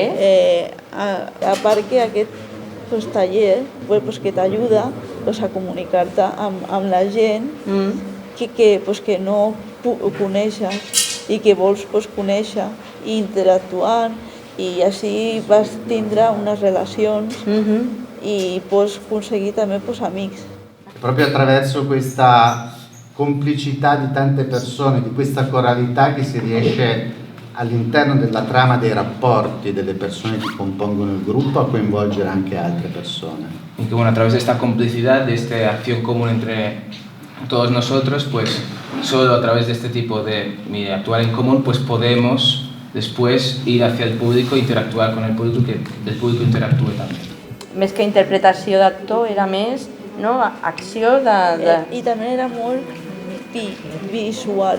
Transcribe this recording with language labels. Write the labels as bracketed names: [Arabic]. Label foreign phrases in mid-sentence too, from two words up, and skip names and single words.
[Catalan] A part que aquest taller que t'ajuda a comunicar-te amb la gent que no coneixes i que vols conèixer i interactuar, i així vas tindre unes relacions i pots aconseguir també amics. [Italian] Proprio attraverso questa complicità di tante persone, di questa coralità che si riesce all'interno della trama dei rapporti delle persone che compongono il gruppo a coinvolgere anche altre persone. [Spanish] Y que bueno, a través de esta complicidad, de esta acción común entre todos nosotros, pues solo a través de este tipo de actuar en común, pues podemos después ir hacia el público e interactuar con el público y que el público interactúe també. [Catalan] Més que interpretació d'actor, era més acció de... I també era molt visual.